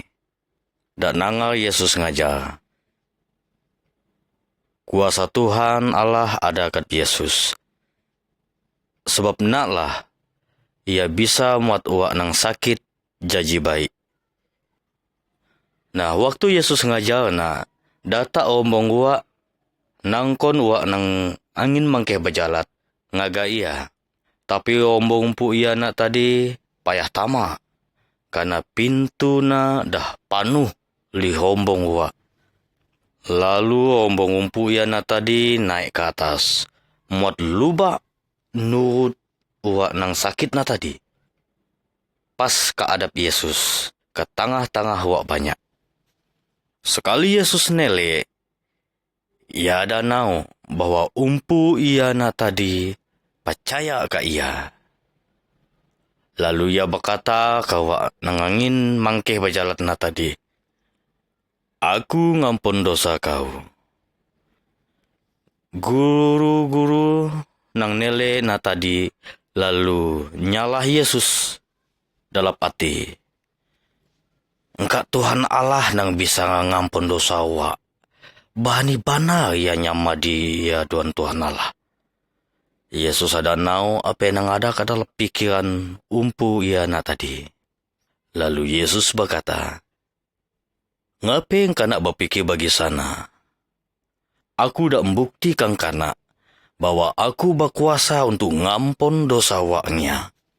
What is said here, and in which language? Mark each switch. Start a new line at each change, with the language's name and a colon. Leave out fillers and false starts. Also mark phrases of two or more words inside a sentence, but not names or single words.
Malay: Dan nangal Yesus ngajar. Kuasa Tuhan Allah ada kat Yesus. Sebab naklah ia bisa muat uak nang sakit jadi baik. Nah, waktu Yesus ngajar na data ombong uak nangkon uak nang angin mangkeh berjalat ngaga ia. Tapi ombong pu ia nak tadi payah tama. Karena pintu na dah panuh li ombong uak. Lalu ombong umpu ia na tadi naik ke atas. Muat lubak nurut uak nang sakit na tadi. Pas ke adap Yesus. Ke tengah-tengah uak banyak. Sekali Yesus nele. Ia ada nau bahwa umpu ia na tadi percaya ke ia. Lalu ia berkata ke uak nang angin mangkeh berjalan na tadi. Aku ngampun dosa kau. Guru-guru nang nele na tadi lalu nyalah Yesus dalam hati. Engkau Tuhan Allah nang bisa ngampun dosa wak. Bani bana ia nyama di ya Tuhan Allah. Yesus ada nau apa nang ada ke dalam pikiran umpu ia na tadi. Lalu Yesus berkata, Ngapain kanak berpikir bagi sana? Aku dah membuktikan kanak bahwa aku berkuasa untuk ngampun dosa waknya.